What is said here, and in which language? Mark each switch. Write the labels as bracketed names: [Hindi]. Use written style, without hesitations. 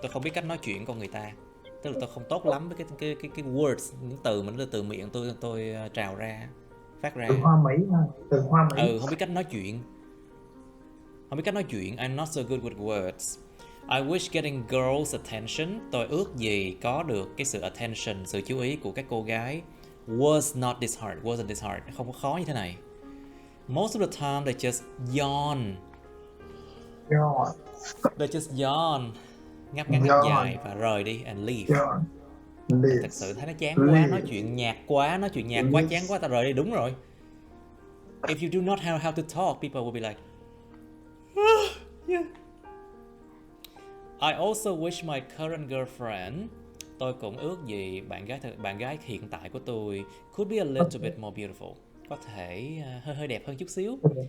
[Vietnamese] Tôi không biết cách nói chuyện con người ta. Tức là tôi không tốt lắm với cái words, những từ mà nó từ miệng tôi trào ra, phát ra. Từ Hoa Mỹ. Không biết cách nói chuyện. [English] I'm not so good with words. I wish getting girls' attention. [Vietnamese] Tôi ước gì có được cái sự attention, sự chú ý của các cô gái. [English] Was not this hard. Wasn't this hard. [Vietnamese] Không có khó như thế này. [English] Most of the time they just yawn. They just yawn. [Vietnamese] Ngáp ngắn ngáp dài và rời đi [English] and leave. [Vietnamese] Thật sự thấy nó chán quá, nói chuyện nhạt quá, chán quá, ta rời đi, đúng rồi. [English] If you do not know how to talk, people will be like, yeah. I also wish my current girlfriend. [Vietnamese] Tôi cũng ước gì bạn gái hiện tại của tôi [English] could be a little bit more beautiful. [Vietnamese] Có thể hơi đẹp hơn chút xíu.